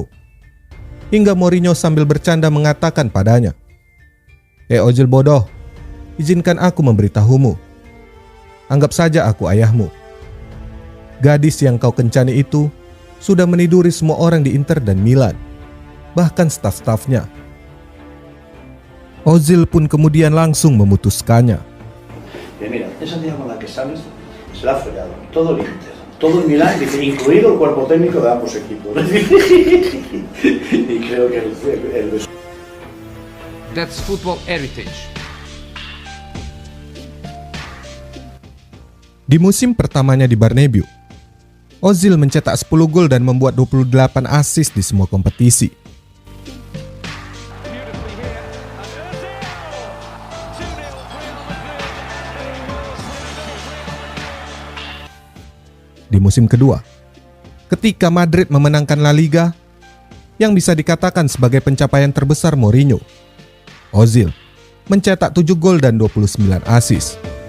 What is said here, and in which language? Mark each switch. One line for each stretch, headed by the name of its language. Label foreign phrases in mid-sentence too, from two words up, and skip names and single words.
Indonesian: Hingga Mourinho sambil bercanda mengatakan padanya, Ozil bodoh, izinkan aku memberitahumu. Anggap saja aku ayahmu. Gadis yang kau kencani itu sudah meniduri semua orang di Inter dan Milan, bahkan staf-stafnya. Ozil pun kemudian langsung memutuskannya.
Spanish: Mira, esa tía con la que sales se la ha follado todo el Inter, todo el Milan, incluido el cuerpo técnico de ambos equipos. Y creo que el
English: That's football heritage.
Indonesian: Di musim pertamanya di Bernabeu, Ozil mencetak 10 gol dan membuat 28 assist di semua kompetisi. Di musim kedua, ketika Madrid memenangkan La Liga, yang bisa dikatakan sebagai pencapaian terbesar Mourinho, Ozil mencetak 7 gol dan 29 assist.